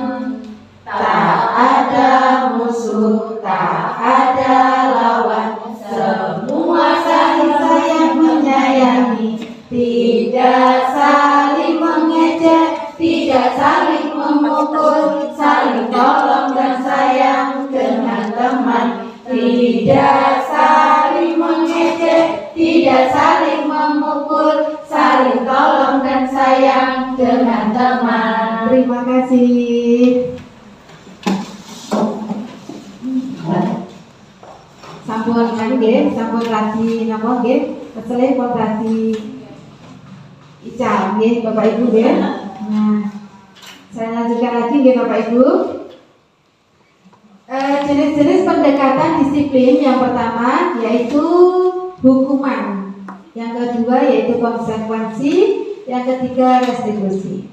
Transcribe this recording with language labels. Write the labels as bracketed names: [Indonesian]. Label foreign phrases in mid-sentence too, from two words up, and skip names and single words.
[Indonesian] Tak ada musuh, tak ada lawan, semua saling sayang menyayangi, tidak saling mengejek, tidak saling memukul, saling tolong dan sayang dengan teman, tidak saling mengejek, tidak saling memukul, saling tolong dan sayang dengan teman. Terima kasih. [Javanese] Sampun kan nggih, sampun radi napa nggih? Pecele pun radi ical nggih Bapak Ibu nggih. [Indonesian] Nah, saya lanjutkan lagi nggih Bapak Ibu. Jenis-jenis pendekatan disiplin yang pertama yaitu hukuman, yang kedua yaitu konsekuensi, yang ketiga restitusi.